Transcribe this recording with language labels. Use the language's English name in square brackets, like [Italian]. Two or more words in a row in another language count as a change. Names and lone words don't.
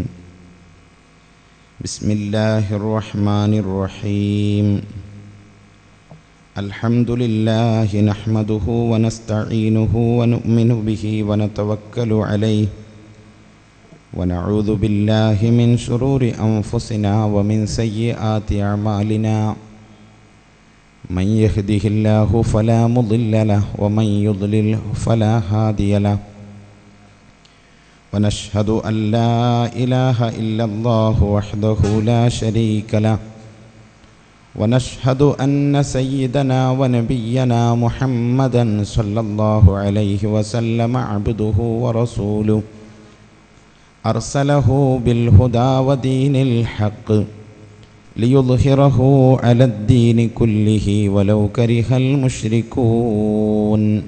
[Arabic] بسم الله الرحمن الرحيم. الحمد لله نحمده ونستعينه ونؤمن به ونتوكل عليه ونعوذ بالله من شرور أنفسنا ومن سيئات أعمالنا. من يهده الله فلا مضل له ومن يضلله فلا هادي له. ونشهد أن لا إله إلا الله وحده لا شريك له. ونشهد أن سيدنا ونبينا محمدا صلى الله عليه وسلم عبده ورسوله أرسله بالهدى ودين الحق ليظهره على الدين كله ولو كره المشركون.